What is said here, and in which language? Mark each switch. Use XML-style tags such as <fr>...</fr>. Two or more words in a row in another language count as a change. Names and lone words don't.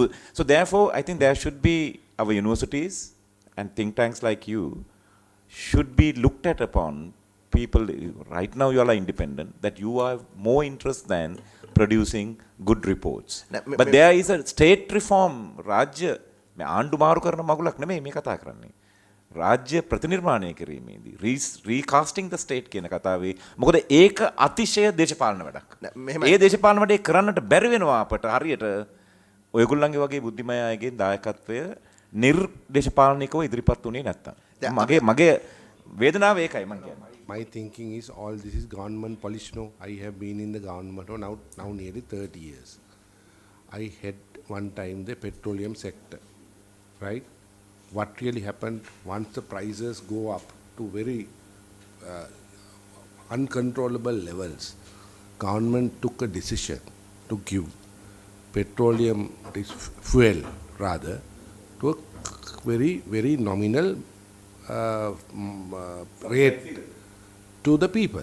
<en>So therefore, I think there should be our universities and think tanks like you should be looked at upon. People, right now you all are independent, that you have more interest than producing good reports. But there is a state reform, Rajya,</en> <si>මේ ආණ්ඩු මාරු කරන මගුලක් නෙමෙයි මේ කතා කරන්නේ. රාජ්‍ය ප්‍රතිනිර්මාණය කිරීමේදී</si> <en>recasting the state</en> <si>කියන කතාවේ මොකද ඒක අතිශය දේශපාලන වැඩක්. ඒ දේශපාලන වැඩේ කරන්නට බැරි වෙනවා අපට හරියට ඔයගොල්ලන්ගේ වගේ බුද්ධිමය අයගේ දායකත්වය නිර්දේශපාලනිකව ඉදිරිපත් වුණේ නැත්තම්. මගේ වේදනාව ඒකයි මම කියන්නේ.</si> <en>My thinking is all this is government policy. No, I have been in the government now nearly 30 years. I had one time the petroleum sector, right? What really happened once the prices go up to very uncontrollable levels, government took a decision to give petroleum fuel rather to a very, very nominal rate to the people.</en>